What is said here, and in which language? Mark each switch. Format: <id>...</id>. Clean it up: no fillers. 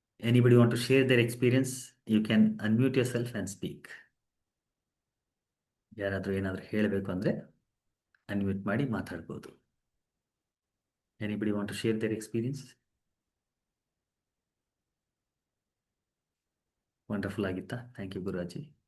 <en>Anybody want to share their experience? You can unmute yourself and speak.</en> <kn>ಯಾರಾದರೂ ಏನಾದರೂ ಹೇಳಬೇಕು ಅಂದರೆ ಅನ್ಮ್ಯೂಟ್ ಮಾಡಿ ಮಾತಾಡ್ಬೋದು.</kn> <en>Anybody want to share their experience?</en> <kn>Wonderful ಆಗಿತ್ತಾ? Thank you ಗುರುರಾಜಿ.</kn>